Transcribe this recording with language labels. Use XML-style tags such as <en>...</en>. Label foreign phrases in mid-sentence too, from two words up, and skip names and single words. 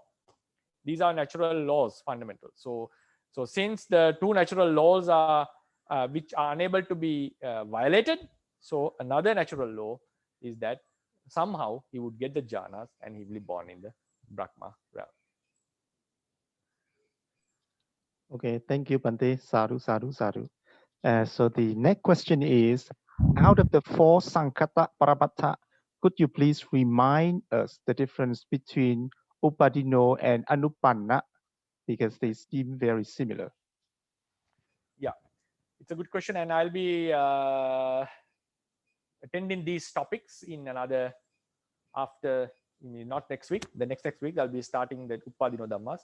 <en>These are natural laws, fundamental. So since the two natural laws are which are unable to be violated, so another natural law is that somehow he would get the jhanas and he will be born in the Brahma realm. Okay, thank you, Bhante.</en> <pi>Sadhu, sadhu, sadhu.</pi> <en>So the next question is, out of the four</en> <pi>Sankata Paramattha,</pi> <en>could you please remind us the difference between Upadino and Anupanna, because they seem very similar? Yeah, it's a good question, and I'll be attending these topics in another, not next week, the next week I'll be starting the</en> <pi>Upadino Dhammas.</pi>